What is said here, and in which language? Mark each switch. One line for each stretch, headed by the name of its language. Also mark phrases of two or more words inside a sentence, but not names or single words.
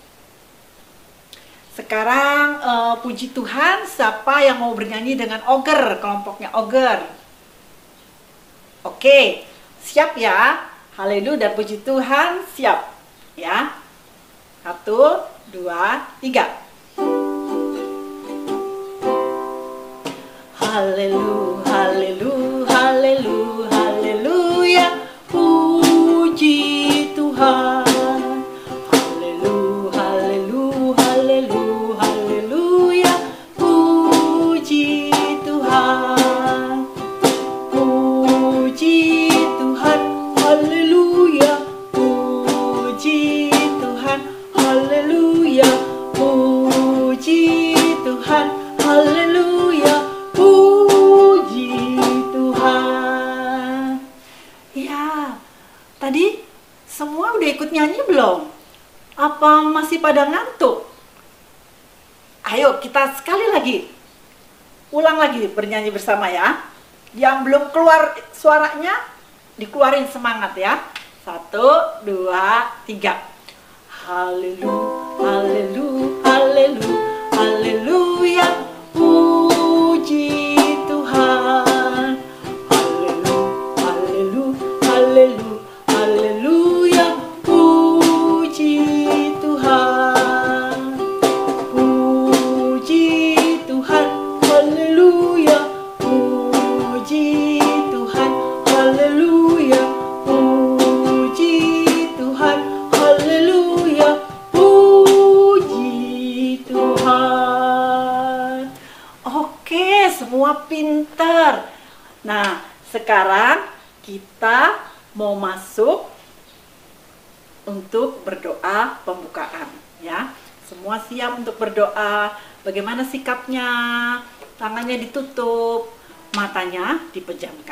Indonesian: Sekarang puji Tuhan siapa yang mau bernyanyi dengan Ogre? Kelompoknya Ogre. Oke, siap ya? Haleluya dan puji Tuhan, siap ya? 1, 2, 3. Haleluya, haleluya, haleluya, haleluya, puji Tuhan. Haleluya, haleluya, haleluya, haleluya, puji Tuhan. Puji Tuhan, haleluya, puji Tuhan, haleluya, puji Tuhan, haleluya, puji Tuhan. Ya, tadi semua udah ikut nyanyi belum? Apa masih pada ngantuk? Ayo kita sekali lagi ulang lagi bernyanyi bersama ya. Yang belum keluar suaranya dikeluarin semangat ya. 1, 2, 3. Haleluya, haleluya, haleluya, haleluya, puji Tuhan. Haleluya, haleluya, haleluya, haleluya, puji Tuhan. Puji Tuhan, haleluya, puji Tuhan, haleluya, puji Tuhan, haleluya, puji Tuhan. Oke, semua pintar. Nah, sekarang kita mau masuk untuk berdoa pembukaan ya. Semua siap untuk berdoa. Bagaimana sikapnya? Tangannya ditutup, matanya dipejamkan.